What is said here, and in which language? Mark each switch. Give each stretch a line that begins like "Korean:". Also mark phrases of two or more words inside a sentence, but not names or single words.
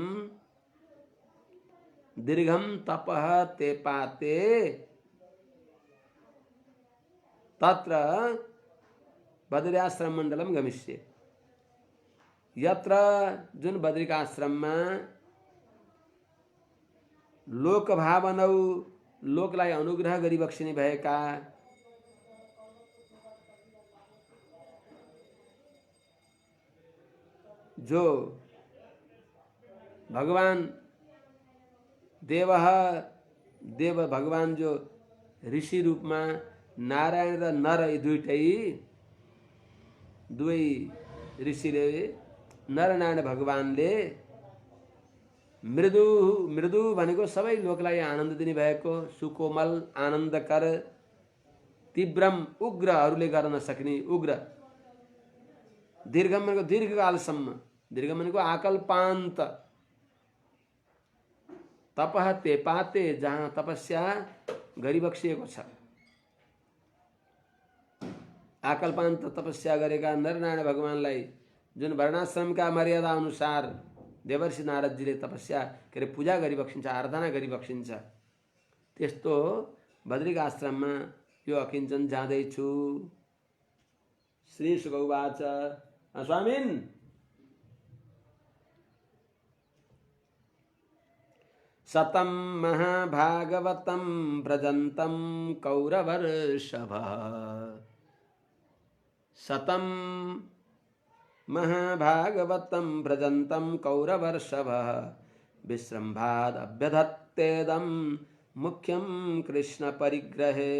Sanskrit: दीर्घम तपः ते पाते तत्र बद्रिकाश्रम मंडलम गमिष्ये।
Nepali: यत्र जुन बद्रिकाश्रममा
Sanskrit: लोक भावनौ
Nepali: लोकलाई अनुग्रह गरी बक्सिने भएका जो भगवान देव भगवान जो ऋषि रूपमा नारायण र नर दुवै ऋषिले नरनारायण भगवानले मृदु भनेको सबै लोकलाई आनन्द दिने भएको सुकोमल आनन्दकर, तीव्रम उग्रहरूले गर्न नसक्ने उग्र, दीर्घम भनेको दीर्घकालसम्म, दीर्घ भनेको आकल्पान्त,
Sanskrit: तपः ते पाते
Nepali: जहाँ तपस्या गरिबक्सिएको छ। आकल्पान्त तपस्या गरेका नरनारायण भगवानलाई जुन वर्णाश्रमका मर्यादा अनुसार देवर्षि नारदजीले तपस्या के अरे पूजा गरिबक्सिन्छ, आराधना गरिबक्सिन्छ, त्यस्तो बद्रिकाश्रममा यो अकिञ्चन जाँदैछु।
Sanskrit: श्री शुक उवाच स्वामिन् शतं महाभागवतं व्रजन्तं कौरवर्षभः शतं महाभागवतं व्रजन्तं कौरवर्षभः विश्रम्भाद् अभ्यधत्तेदं मुख्यं कृष्ण परिग्रहे।